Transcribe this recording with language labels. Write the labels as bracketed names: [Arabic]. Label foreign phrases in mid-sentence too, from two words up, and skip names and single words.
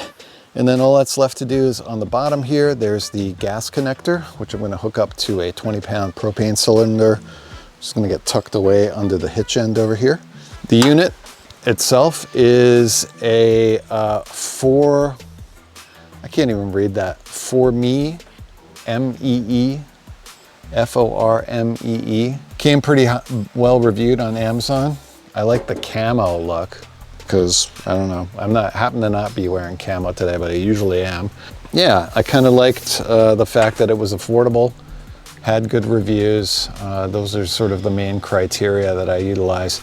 [English] And then all that's left to do is on the bottom here, there's the gas connector, which I'm going to hook up to a 20-pound propane cylinder. Just going to get tucked away under the hitch end over here. The unit itself is a I can't even read that, Formee, M-E-E, F-O-R-M-E-E. Came pretty well reviewed on Amazon. I like the camo look, because I don't know, happen to not be wearing camo today, but I usually am. Yeah, I kind of liked the fact that it was affordable, had good reviews. Those are sort of the main criteria that I utilize.